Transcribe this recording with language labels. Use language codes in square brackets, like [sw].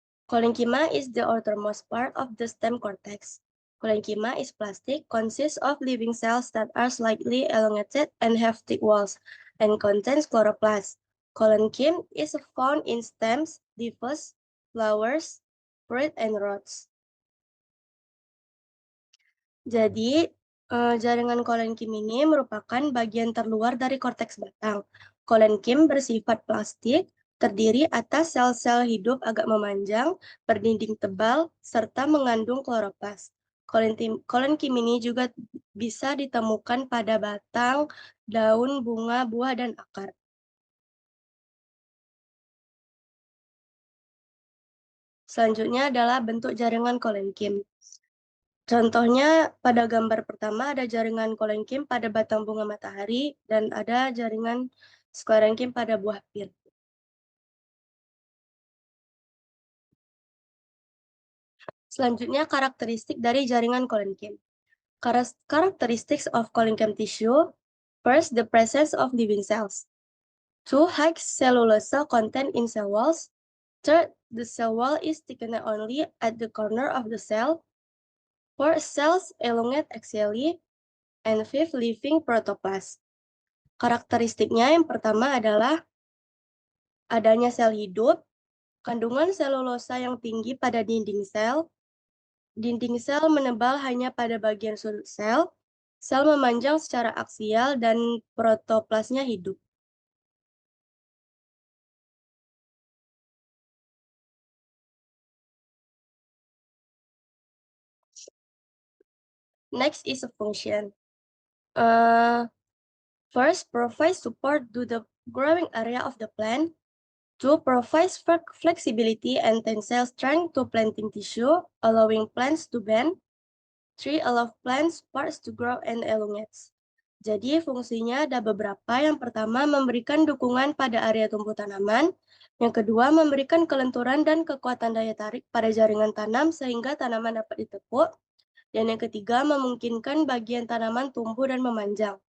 [en] Collenchyma is the outermost part of the stem cortex. Collenchyma is plastic, consists of living cells that are slightly elongated and have thick walls, and contains chloroplast. Collenchyme is found in stems, leaves, flowers, fruit, and roots. [id] Jadi, jaringan Collenchyme ini merupakan bagian terluar dari korteks batang. Collenchyme bersifat plastik, terdiri atas sel-sel hidup agak memanjang, berdinding tebal, serta mengandung kloroplast. Collenchyme ini juga bisa ditemukan pada batang, daun, bunga, buah, dan akar. Selanjutnya adalah bentuk jaringan Collenchyme. Contohnya pada gambar pertama ada jaringan Collenchyme pada batang bunga matahari dan ada jaringan Sclerenchyme pada buah pir. Selanjutnya karakteristik dari jaringan Collenchyme. [en] Characteristics of Collenchyme tissue. First, the presence of living cells. 2, high cellulose content in cell walls. Third, the cell wall is thickened only at the corner of the cell. 4, cells elongate axially. And 5, living protoplast. [id] Karakteristiknya yang pertama adalah adanya sel hidup, kandungan selulosa yang tinggi pada dinding sel menebal hanya pada bagian sudut sel memanjang secara aksial, dan protoplasnya hidup. [en] Next is a function. First, provide support to the growing area of the plant. 2, provides flexibility and tensile strength to planting tissue, allowing plants to bend. 3, allow plants parts to grow and elongate. [id] Jadi fungsinya ada beberapa. Yang pertama, memberikan dukungan pada area tumbuh tanaman. Yang kedua, memberikan kelenturan dan kekuatan daya tarik pada jaringan tanam sehingga tanaman dapat ditepuk. Dan yang ketiga, memungkinkan bagian tanaman tumbuh dan memanjang.